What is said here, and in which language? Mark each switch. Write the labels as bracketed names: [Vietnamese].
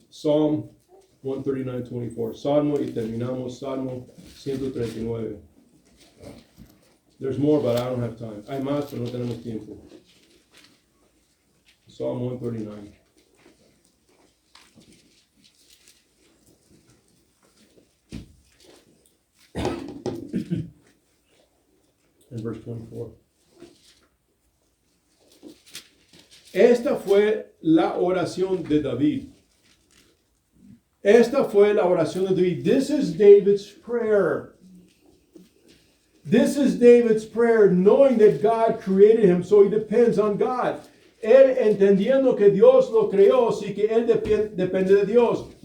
[English] Psalm 139:24. [Spanish] Salmo y terminamos. [English] Salmo 139. There's more, but I don't have time. [Spanish] Hay más, pero no tenemos tiempo. [English] Psalm 139. And verse 24. [Spanish] Esta fue la oración de David. Esta fue la oración de David. [English] This is David's prayer. This is David's prayer, knowing that God created him, so he depends on God. [Spanish] Él entendiendo que Dios lo creó, así que él depende de Dios.